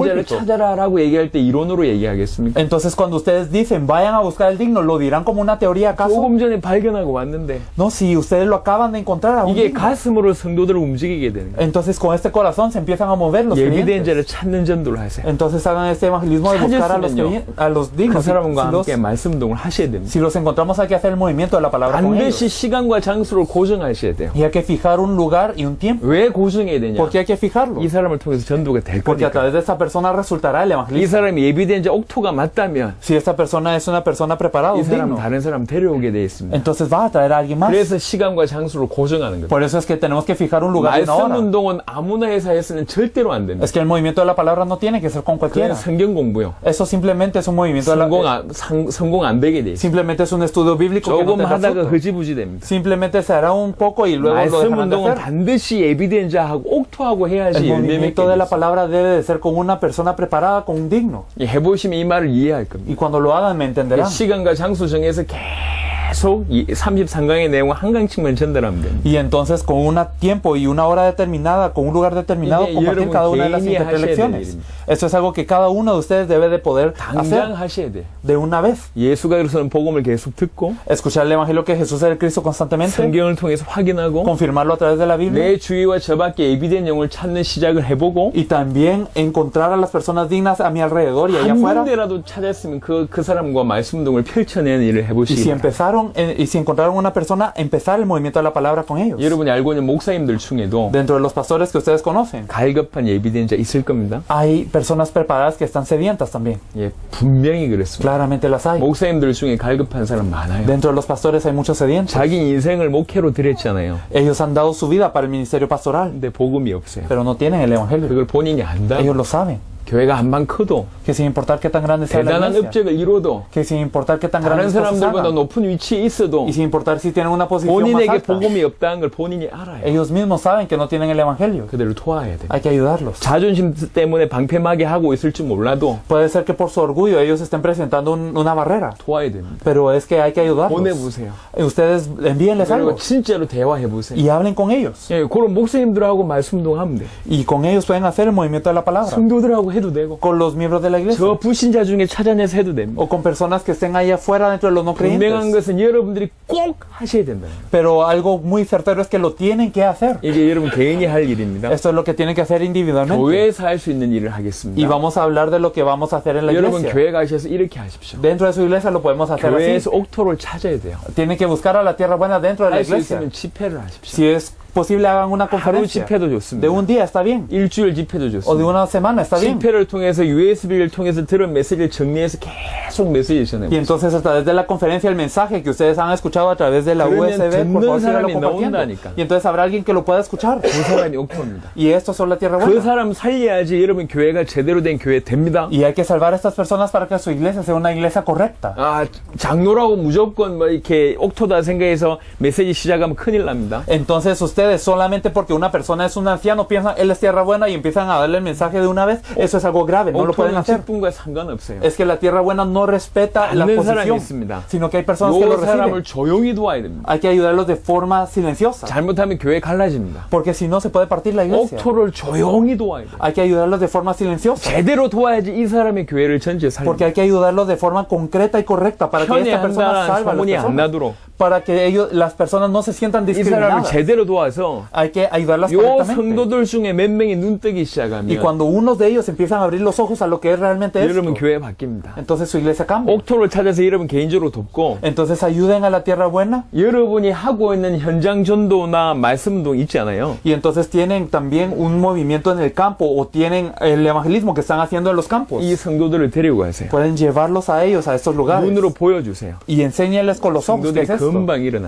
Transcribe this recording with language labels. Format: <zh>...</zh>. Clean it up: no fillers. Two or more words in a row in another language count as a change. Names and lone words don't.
<ko>예비된 자를</ko> <es>púlpito.</es> <ko>찾아라라고 얘기할 때 이론으로 얘기하겠습니까?</ko> <es>Entonces cuando ustedes dicen, vayan a buscar el digno, ¿lo dirán como una teoría acaso?</es> <ko>조금 전에 발견하고 왔는데</ko> <es>No, si ustedes lo acaban de encontrar a un</es> <ko>이게</ko> <es>digno.</es> <ko>가슴으로 성도들을 움직이게 되는 거예요.</ko> <es>Entonces con este corazón se empiezan a mover los</es> <ko>예비된</ko> <es>creyentes.</es> <ko>자를 찾는 전도를 하세요.</ko> <es>Entonces hagan este evangelismo de buscar a los, a los</es> <ko>그</ko> <es>dignos.</es> <ko>사람과</ko> <es>Si los,</es> <ko>함께 말씀 운동을 하셔야 됩니다.</ko> <es>si los encontramos hay que hacer el movimiento de la palabra con ellos.</es> <ko>반드시 시간과 장소를 고정하셔야 돼요.</ko> <es>Y hay que fijar un lugar y un tiempo.</es> <ko>왜 고정해야 되냐?</ko> <es>¿Por qué hay que fijarlo?</es> <ko>이 사람을 통해서 전도가 될</ko> <es>Porque a</es> <ko>거니까.</ko> <es>través de esta persona resultará el</es> <ko>이</ko> <es>evangelismo.</es> <ko>사람이 예비된 자 옥토가 맞다면</ko> <es>Si esta persona es una persona preparada,</es> <ko>이</ko> <es>un</es> <ko>사람</ko> <es>digno,</es> <ko>다른 사람 데려오게 돼 있습니다.</ko> <es>entonces va a traer a alguien más.</es> <ko>그래서 시간과 장소를 고정하는 겁니다.</ko> <es>Por eso es que tenemos que fijar un lugar y una</es> <ko>말씀</ko> <es>hora.</es> <ko>운동은 아무나 해서 했으면 절대로 안 됩니다.</ko> <es>Es que el movimiento de la palabra no tiene que ser con</es> <ko>그냥</ko> <es>cualquiera.</es> <ko>성경 공부요.</ko> <es>Eso simplemente es un movimiento de la</es> <ko>성공 안 되게 돼 있어요.</ko> <es>simplemente es un estudio bíblico que no</es> <ko>조금</ko> <es>tendrá</es> <ko>하다가</ko> <es>fruto.</es> <ko>흐지부지 됩니다.</ko> <es>Simplemente se hará un poco y luego lo</es> <ko>말씀</ko> <es>dejarán de</es> <ko>운동은</ko> <es>hacer.</es> <ko>반드시 예비된 자하고 옥토하고</ko> <es>El</es> <ko>해야지 열매 맺게</ko> <es>movimiento de</es> <ko>돼</ko> <es>la</es> <ko>있어요.</ko> <es>palabra debe de ser con una persona preparada, con un digno.</es> <ko>해보시면 이 말을 이해할 겁니다.</ko> <es>Y cuando lo hagan me entenderán.</es> <ko>시간과 장소 정해서 계속 이 33강의 내용을 한 강씩만 전달하면 됩니다.</ko> <es>Y entonces con un tiempo y una hora determinada, con un lugar determinado,</es> <ko>이게</ko> <es>compartir</es> <ko>여러분</ko> <es>cada una de las</es> <ko>개인이</ko> <es>siguientes</es> <ko>하셔야 될</ko> <es>lecciones.</es> <ko>일입니다.</ko> <es>Esto es algo que cada uno de ustedes debe de poder</es> <ko>당장</ko> <es>hacer</es> <ko>하셔야 돼요.</ko> <es>de una vez.</es> <ko>예수가 그래서는 복음을 계속 듣고</ko> <es>Escuchar el evangelio que Jesús es el Cristo constantemente,</es> <ko>성경을 통해서 확인하고</ko> <es>confirmarlo a través de la Biblia</es> <ko>내 주위와 저 밖에 예비된 영을 찾는 시작을 해보고</ko> <es>y también encontrar a las personas dignas a mi alrededor y allá</es> <ko>한</ko> <es>afuera.</es> <ko>군데라도 찾았으면 그 사람과 말씀 운동을 펼쳐내는 일을</ko> <es>Y</es> <ko>해보시기</ko> <es>si</es> <ko>바랍니다.</ko> <es>y si encontraron una persona, empezar el movimiento de la palabra con ellos.</es> <ko>여러분이 알고 있는 목사님들 중에도</ko> <es>Dentro de los pastores que ustedes conocen,</es> <ko>갈급한 예비된 자 있을 겁니다.</ko> <es>hay personas preparadas que están sedientas también.</es> <ko>예, 분명히 그랬습니다.</ko> <es>Claramente las hay.</es> <ko>목사님들 중에 갈급한 사람 많아요.</ko> <es>Dentro de los pastores hay muchos sedientos.</es> <ko>자기 인생을 목회로 드렸잖아요.</ko> <es>Ellos han dado su vida para el ministerio pastoral,</es> <ko>근데 복음이 없어요.</ko> <es>pero no tienen el evangelio.</es> <ko>그걸 본인이 안다.</ko> <es>Ellos lo saben.</es> <ko>교회가 한방 커도</ko> <es>Que sin importar qué tan grande sea la</es> <ko>대단한</ko> <es>iglesia,</es> <ko>업적을 이뤄도</ko> <es>que sin importar qué tan grande</es> <ko>다른</ko> <es>sea su</es> <ko>사람들보다</ko> <es>saga,</es> <ko>높은 위치에 있어도</ko> <es>y sin importar si tienen una posición más</es> <ko>본인에게</ko> <es>alta,</es> <ko>복음이 없다는 걸 본인이 알아요.</ko> <es>ellos mismos saben que no tienen el evangelio.</es> <ko>그들을 도와야 돼요.</ko> <es>Hay que ayudarlos.</es> <ko>자존심 때문에 방패막이 하고 있을 줄 몰라도</ko> <es>Puede ser que por su orgullo ellos estén presentando una barrera,</es> <ko>도와야 됩니다.</ko> <es>pero es que hay que ayudarlos.</es> <ko>보내보세요.</ko> <es>Ustedes envíenles</es> <ko>그리고</ko> <es>algo</es> <ko>진짜로 대화해보세요.</ko> <es>y hablen con ellos.</es> <ko>예, 그런 목사님들하고 말씀 운동하면 돼요.</ko> <es>Y con ellos pueden hacer el movimiento de la palabra.</es> <ko>성도들하고 해도 되고</ko> <es>Con los miembros de la iglesia.</es> <ko>저 불신자 중에 찾아내서 해도 됩니다.</ko> <es>O con personas que estén allá afuera dentro de los no</es> <ko>분명한</ko> <es>creyentes.</es> <ko>것은 여러분들이 꼭 하셔야 된다.</ko> <es>Pero algo muy certero es que lo tienen que hacer.</es> <ko>이게 여러분 개인이 할 일입니다.</ko> <es>Esto es lo que tienen que hacer individualmente.</es> <ko>교회에서 할 수 있는 일을</ko> <es>Y</es> <ko>하겠습니다.</ko> <es>vamos a hablar de lo que vamos a hacer en la</es> <ko>여러분</ko> <es>iglesia.</es> <ko>교회 가셔서 이렇게 하십시오.</ko> <es>Dentro de su iglesia lo podemos hacer así.</es> <ko>교회에서 옥토를 찾아야 돼요.</ko> <es>Tienen que buscar a la tierra buena dentro de la</es> <ko>할 수</ko> <es>iglesia.</es> <ko>있으면 집회를 하십시오.</ko> <es>Si es posible, hagan una</es> <ko>하루</ko> <es>conferencia.</es> <ko>집회도</ko> <es>De</es> <ko>좋습니다.</ko> <es>un día está bien.</es> <ko>일주일 집회도</ko> <es>O de</es> <ko>좋습니다.</ko> <es>una semana está bien.</es> <ko>집회를 통해서 USB를 통해서 들은 메시지를 정리해서 계속 메시지</ko> <es>Y</es> <ko>전해요.</ko> <es>entonces a través de la conferencia, el mensaje que ustedes han escuchado a través de la</es> <ko>그러면</ko> <es>USB, por</es> <ko>듣는</ko> <es>favor, síganlo</es> <ko>사람이</ko> <es>compartiendo.</es> <ko>나온다니까.</ko> <es>Y entonces habrá alguien que lo pueda escuchar.</es> <ko>그 사람이 옥토입니다.</ko> <es>Y estos son la tierra</es> <ko>그</ko> <es>buena.</es> <ko>사람 살려야지 여러분 교회가 제대로 된 교회 됩니다.</ko> <es>Y hay que salvar a estas personas para que su iglesia sea una iglesia correcta.</es> <ko>아, 장로라고 무조건 뭐 이렇게 옥토다 생각해서 메시지 시작하면 큰일 납니다.</ko> <es>Entonces ustedes solamente porque una persona es un anciano piensan él es tierra buena y empiezan a darle el mensaje de una vez, eso es algo grave, no lo pueden</es> <ko>옥토는</ko> <es>hacer.</es> <ko>직분과 상관없어요.</ko> <es>Es que la tierra buena no respeta la</es> <ko>받는 사람이</ko> <es>posición,</es> <ko>있습니다.</ko> <es>sino que hay personas que lo</es> <ko>요 사람을</ko> <es>reciben.</es> <ko>조용히 도와야 됩니다.</ko> <es>Hay que ayudarlos de forma silenciosa,</es> <ko>잘못하면 교회 갈라집니다.</ko> <es>porque si no se puede partir la iglesia.</es> <ko>옥토를 조용히 도와야 돼요.</ko> <es>Hay que ayudarlos de forma silenciosa,</es> <ko>제대로 도와야지 이 사람의 교회를 전체 살립니다.</ko> <es>porque hay que ayudarlos de forma concreta y correcta para que esta persona</es> <ko>편애한다는</ko> <es>salve a las</es> <ko>소문이 안</ko> <es>personas,</es> <ko>나도록</ko> <es>para que las personas no se sientan</es> <ko>이 사람을</ko> <es>discriminadas.</es> <ko>제대로 도와서</ko> <es>Hay que ayudarlas</es> <ko>요</ko> <es>correctamente.</es> <ko>성도들 중에 몇 명이 눈 뜨기</ko> <es>Y</es> <ko>시작하면</ko> <es>cuando unos de ellos empiezan a abrir los ojos a lo que es realmente</es> <ko>여러분</ko> <es>esto,</es> <ko>교회 바뀝니다.</ko> <es>entonces su iglesia cambia.</es> <ko>옥토를 찾아서 여러분 개인적으로 돕고</ko> <es>Entonces ayuden a la tierra buena</es> <ko>여러분이 하고 있는 현장 전도나 말씀 운동 있지 않아요?</ko> <es>y entonces tienen también un movimiento en el campo o tienen el evangelismo que están haciendo en los campos.</es> <ko>이 성도들을 데리고 가세요.</ko> <es>Pueden llevarlos a ellos, a estos lugares</es> <ko>눈으로 보여주세요.</ko> <es>y enséñenles con los ojos qué</es> <ko>성도들이</ko> <es>es esto.</es> <ko>금방 일어나요.</ko>